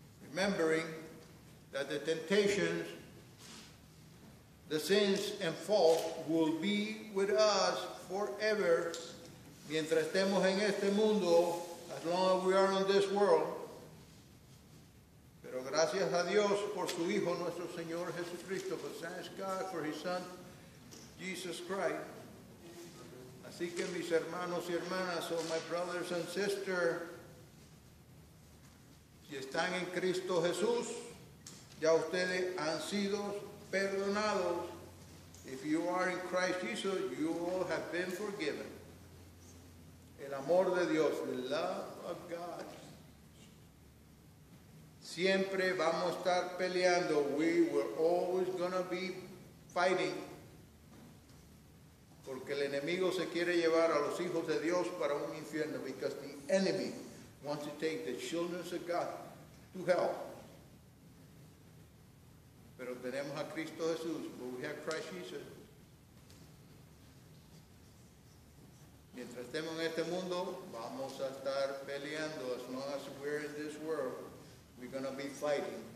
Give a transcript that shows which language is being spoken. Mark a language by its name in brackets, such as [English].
[English] Remembering that the temptations, the sins and faults will be with us forever. [Spanish] Mientras estemos en este mundo, [English] as long as we are in this world. [Spanish] Pero gracias a Dios por su Hijo, nuestro Señor Jesucristo. [English] But thanks God for His Son, Jesus Christ. [Spanish] Así que mis hermanos y hermanas, [English] so my brothers and sisters, [Spanish] si están en Cristo Jesús, ya ustedes han sido perdonados. [English] If you are in Christ Jesus, you all have been forgiven. [Spanish] El amor de Dios, [English] the love of God. [Spanish] Siempre vamos a estar peleando. [English] We were always going to be fighting. [Spanish] Porque el enemigo se quiere llevar a los hijos de Dios para un infierno. [English] Because the enemy wants to take the children of God to hell. [Spanish] Pero tenemos a Cristo Jesús. [English] But we have Christ Jesus. [Spanish] Mientras estemos en este mundo, vamos a estar peleando. [English] As long as we're in this world, we're going to be fighting.